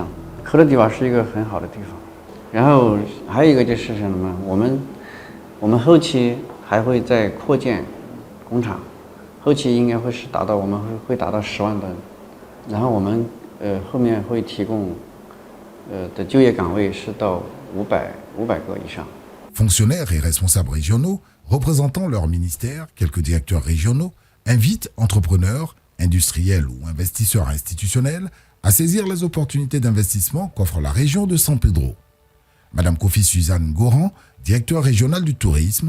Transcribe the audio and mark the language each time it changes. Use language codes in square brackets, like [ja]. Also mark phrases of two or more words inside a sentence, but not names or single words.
[zh] 科勒迪瓦是一个很好的地方。然后还有一个就是什么？我们后期还会再扩建工厂，后期应该会是我们会达到10万吨。然后我们后面会提供的就业岗位是到500个以上。 [fr] Fonctionnaires et responsables régionaux, représentant leur ministère, quelques directeurs régionaux, invitent entrepreneurs, industriels ou investisseurs institutionnels à saisir les opportunités d'investissement qu'offre la région de San Pedro. Madame Kofi Suzanne Goran, directeur régional du tourisme.